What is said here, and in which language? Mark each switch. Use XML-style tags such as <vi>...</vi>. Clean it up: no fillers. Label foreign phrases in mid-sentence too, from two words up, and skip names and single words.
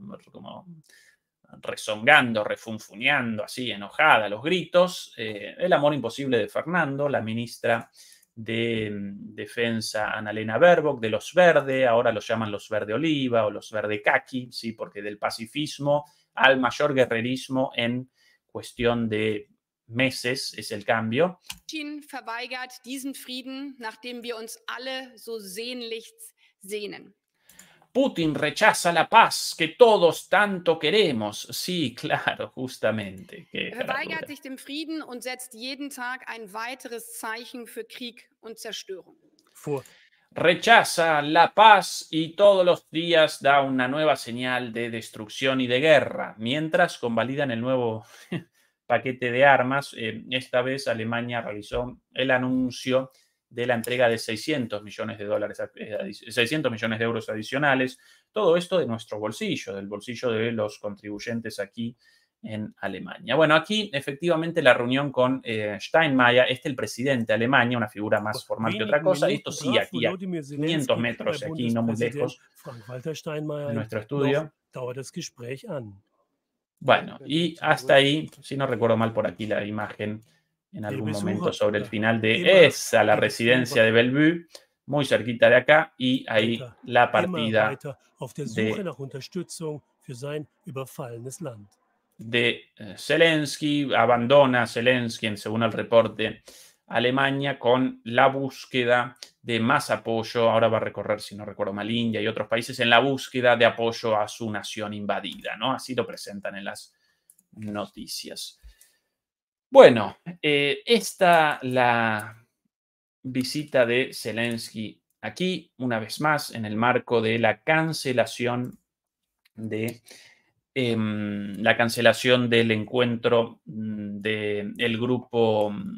<es>Como rezongando, refunfuñando, así enojada, los gritos, el amor imposible de Fernando, la ministra de Defensa Annalena Baerbock, de los Verde, ahora los llaman los Verde Oliva o los Verde Caqui, ¿sí? Porque del pacifismo al mayor guerrerismo en cuestión de meses es el cambio.</es> <de>Putin verweigert diesen Frieden, nach dem wir uns alle so sehnlichst sehnen.</de> <es>Putin rechaza la paz que todos tanto queremos. Sí, claro, justamente. Qué</es> <de>Verweigert</de> <es>caradura.</es> <de>sich dem Frieden und setzt jeden Tag ein weiteres Zeichen für Krieg und Zerstörung. Vor</de> <es>Rechaza la paz y todos los días da una nueva señal de destrucción y de guerra, mientras convalidan el nuevo paquete de armas. Esta vez Alemania realizó el anuncio de la entrega de 600 millones de dólares, 600 millones de euros adicionales. Todo esto de nuestro bolsillo, del bolsillo de los contribuyentes aquí en Alemania. Bueno, aquí efectivamente la reunión con Steinmeier, el presidente de Alemania, una figura más formal que otra cosa. Esto sí, aquí a 500 metros, aquí no muy lejos, Frank-Walter en Steinmeier nuestro estudio.</es> <de>noch dauert das Gespräch an.</de> <es>Bueno, y hasta ahí, si no recuerdo mal por aquí la imagen en algún momento sobre el final de esa, la residencia de Bellevue, muy cerquita de acá, y ahí la partida</es> <de>weiter auf der Suche nach Unterstützung für sein überfallenes Land.</de> <es>de Zelensky. Abandona Zelensky, según el reporte, Alemania con la búsqueda de más apoyo. Ahora va a recorrer, si no recuerdo mal, India y otros países en la búsqueda de apoyo a su nación invadida, ¿no? Así lo presentan en las noticias. Bueno, esta la visita de Zelensky aquí, una vez más, en el marco de la cancelación del encuentro del grupo</es>